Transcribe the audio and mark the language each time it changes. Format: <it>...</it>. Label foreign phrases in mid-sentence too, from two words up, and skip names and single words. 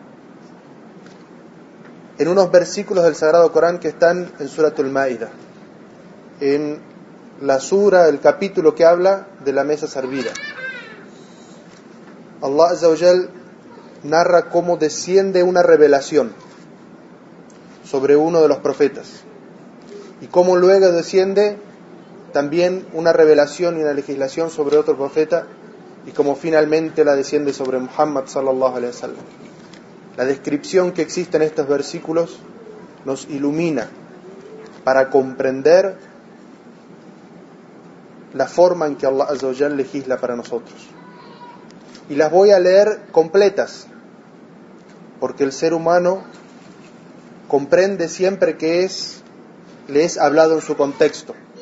<es>En unos versículos del Sagrado Corán que están en Suratul Ma'idah, en la sura, el capítulo que habla de la mesa servida, Allah</es> <ar>عز وجل</ar> <es>narra cómo desciende una revelación sobre uno de los profetas, y cómo luego desciende también una revelación y una legislación sobre otro profeta, y cómo finalmente la desciende sobre Muhammad</es> <ar>صلى الله عليه وسلم.</ar> <es>La descripción que existe en estos versículos nos ilumina para comprender la forma en que Allah</es> <ar>عز وجل</ar> <es>legisla para nosotros. Y las voy a leer completas, porque el ser humano comprende siempre que le es hablado en su contexto.</es>